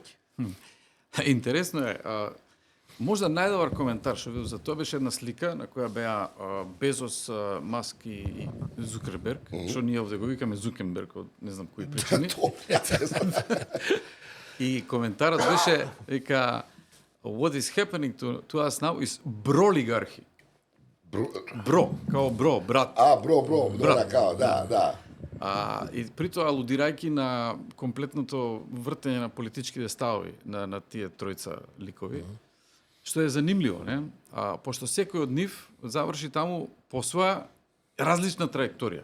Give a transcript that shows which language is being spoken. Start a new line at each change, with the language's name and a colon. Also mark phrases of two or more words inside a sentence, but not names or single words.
Macedonian: Интересно е, можда најдобар коментар што видов за тоа беше една слика на која беа Безос, Маск и Зукерберг, што ние овде го викаме Зукенберг од не знам кои причини. И коментарот беше дека
English: what is happening to us now is
Macedonian: бролигархи. Бро, као бро, брат. Бро, као, да. И при тоа алудирајќи на комплетното вртење на политичките ставови на тие тројца ликови, што е занимливо, не? Пошто секој од нив заврши таму по своја различна траекторија.